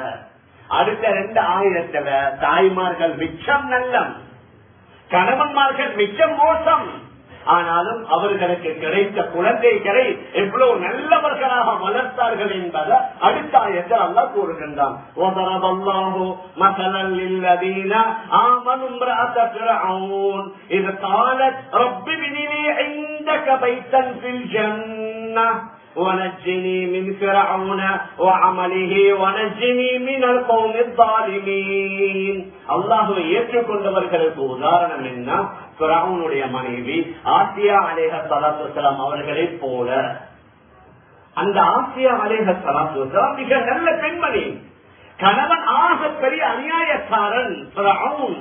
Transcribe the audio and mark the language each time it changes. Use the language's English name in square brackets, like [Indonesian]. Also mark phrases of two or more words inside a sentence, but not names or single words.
[Tamil] அடுத்த 2000 தாய்மார்கள் மிச்சம் நல்லம், கணவன்மார்கள் மிச்சம் மோசம். ஆனாலும் அவர்களுக்கு கிடைத்த குழந்தைகளை எவ்வளவு நல்லவர்களாக வளர்த்தார்கள் என்பதை அடுத்த ஆயத்தில் அல்லாஹ் கூறுகின்றான். [Arabic] ونجني من فرعون وعمله ونجني من القوم الظالمين. [Tamil] அல்லாஹ்வை ஏற்றுக்கொண்டவர்களுக்கு உதாரணம் என்ன? ஃபிரௌனுடைய மனைவி ஆசியா [Arabic] عليه الصلاة والسلام [Tamil] அவர்களை போல. அந்த ஆசியா [Arabic] عليه الصلاة والسلام [Tamil] மிக நல்ல பெண்மணி. கணவன் ஆக பெரிய அநியாயக்காரன் ஃபிரௌன்.